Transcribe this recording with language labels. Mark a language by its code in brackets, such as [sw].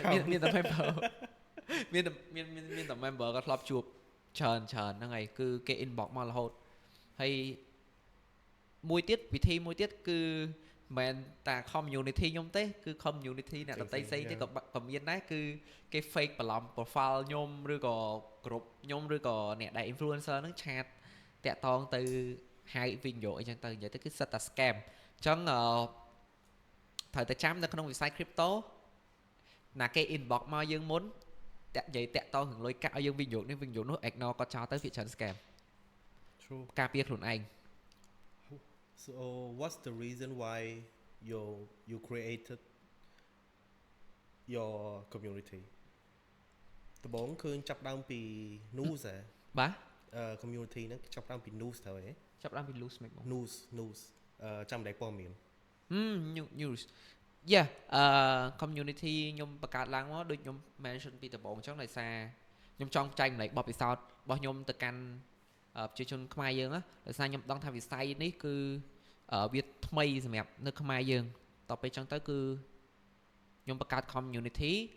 [km] មានតែ member មានតែ member ក៏ធ្លាប់ជួបច្រើនហ្នឹងហើយគឺគេ inbox មករហូតហើយមួយទៀតវិធីមួយទៀតគឺមិនតែ community ខ្ញុំទេគឺ community អ្នកដទៃផ្សេងទៀតក៏មានដែរគឺគេ fake បន្លំ profile ខ្ញុំឬក៏ group ខ្ញុំឬក៏អ្នកដែល influencer ហ្នឹងឆាតតាក់តងទៅហៅវិញយកអីចឹងទៅនិយាយទៅគឺសិតតែ scam អញ្ចឹងត្ រូវតែចាំនៅក្នុងវិស័យ crypto ណាគេ inbox មកយើងមុនតាក់និយាយតាក់តងនឹងលុយកាក់ឲ្យយើងវិញយកនេះវិញយកនោះ ignore គាត់ចោលទៅវាច្រើន scam [en] True [km] ការពារខ្លួនឯង [en] So what's the reason why you created your community [km] ដំបូងឃើញចាប់ដើមពី news បាទ community ហ្នឹងចាប់ដើមពី news ទៅហ៎ ចាប់ដើមពី loose មិនបង news ចាំតែព័ត៌មាន news yeah community ខ្ញុំបង្កើតឡើងមកដូចខ្ញុំ mention ពីដំបូងអញ្ចឹងដោយសារខ្ញុំចង់ចែកម្លែកបទពិសោធន៍របស់ខ្ញុំទៅកាន់ប្រជាជនខ្មែរយើងណាដោយសារខ្ញុំដឹងថាវិស័យនេះគឺវាថ្មីសម្រាប់នៅខ្មែរយើងតទៅពេលអញ្ចឹងទៅគឺខ្ញុំបង្កើត community